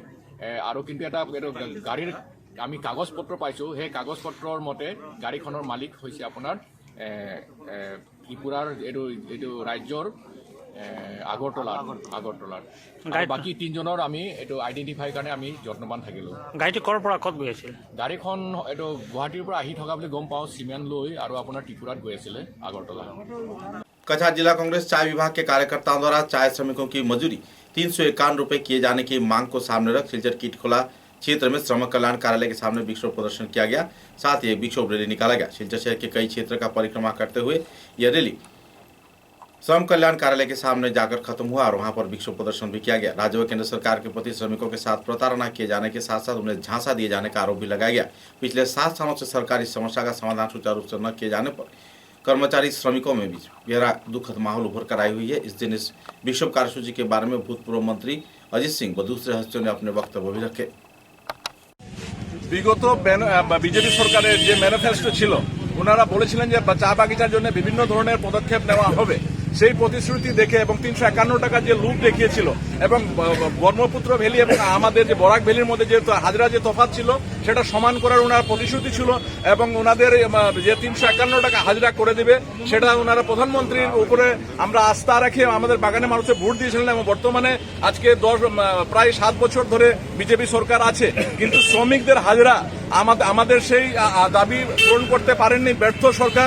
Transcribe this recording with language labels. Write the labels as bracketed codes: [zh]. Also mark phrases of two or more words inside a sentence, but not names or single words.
[as] আৰু কিন্তু এটা গাড়ীৰ আমি কাগজ পত্ৰ পাইছোঁ, সেই কাগজ পত্ৰৰ মতে গাড়ীখনৰ মালিক হৈছে আপোনাৰ ত্ৰিপুৰাৰ এইটো ৰাজ্যৰ আগৰতলাৰ। বাকী 3জনৰ আমি এইটো আইডেণ্টিফাইৰ কাৰণে আমি যত্নবান থাকিলোঁ। গাড়ীটো ক'ৰ পৰা ক'ত গৈ আছিল? গাড়ীখন এইটো গুৱাহাটীৰ পৰা আহি থকা বুলি গম পাওঁ, চিমেণ্ট লৈ আৰু আপোনাৰ ত্ৰিপুৰাত গৈ আছিলে আগৰতলা। [hi] कछार जिला कांग्रेस चाय विभाग के कार्यकर्ताओं द्वारा चाय श्रमिकों की मजदूरी 351 रुपए किए जाने की मांग को सामने रख सिलचर कीटखोला क्षेत्र में श्रम कल्याण कार्यालय के सामने विक्षोभ प्रदर्शन किया गया। साथ ही एक विक्षोभ रैली निकाला गया। सिलचर शहर के कई क्षेत्र का परिक्रमा करते हुए यह रैली श्रम कल्याण कार्यालय के सामने जाकर खत्म हुआ और वहां पर विक्षोभ प्रदर्शन भी किया गया। राज्य व केंद्र सरकार के प्रति श्रमिकों के साथ प्रताड़ना किए जाने के साथ साथ उन्हें झांसा दिए जाने का आरोप भी लगाया गया। पिछले 7 सालों से सरकारी समस्या का समाधान सुचारू रूप से न किए जाने पर कर्मचारी श्रमिकों में भी गहरा दुखद माहौल उभर कर आई हुई है। इस दिन इस विक्षोभ कार्यसूची के बारे में भूतपूर्व मंत्री अजित सिंह व दूसरे हस्तियों ने अपने वक्तव्य भी रखे। [bn] বিগত বিজেপি সরকারের যে ম্যানিফেস্টো ছিল, ওনারা বলেছিলেন যে চা বাগিচার জন্য বিভিন্ন ধরনের পদক্ষেপ নেওয়া হবে। সেই প্রতিশ্রুতি দেখে এবং 351 টাকার যে লুপ দেখিয়েছিল এবং ব্রহ্মপুত্র ভ্যালি এবং আমাদের যে বরাক ভ্যালির মধ্যে যে হাজরা যে তফাৎ ছিল সেটা সমান করার ওনার প্রতিশ্রুতি ছিল এবং ওনাদের যে 351 টাকা হাজরা করে দিবে সেটা ওনারা প্রধানমন্ত্রীর উপরে আমরা আস্থা রেখে আমাদের বাগানে মানুষের ভোট দিয়েছিলেন এবং বর্তমানে আজকে প্রায় 7 বছর ধরে বিজেপি সরকার আছে, কিন্তু শ্রমিকদের হাজরা আমাদের সেই দাবি পূরণ করতে পারেননি ব্যর্থ সরকার।